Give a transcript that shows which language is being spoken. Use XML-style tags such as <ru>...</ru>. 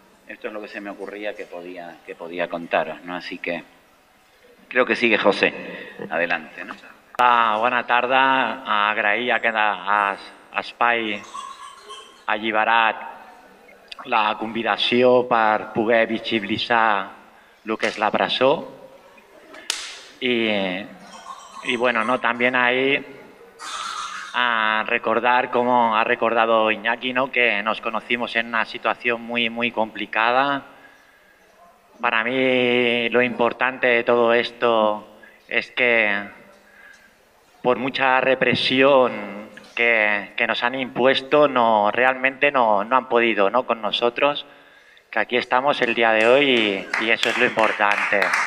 <es>Esto es lo que se me ocurría que podía contaros, ¿no? Así que creo que sigue José. Adelante, ¿no? Buena tarde.</es> <ca>Agraïa a aquest espai alliberat la convidació per poder visibilitzar el que és la presó.</ca> <es>Y bueno, ¿no? También ahí a recordar, como ha recordado Iñaki, ¿no?, que nos conocimos en una situación muy, muy complicada. Para mí lo importante de todo esto es que por mucha represión que nos han impuesto, realmente no han podido, ¿no?, con nosotros, que aquí estamos el día de hoy y eso es lo importante.</es>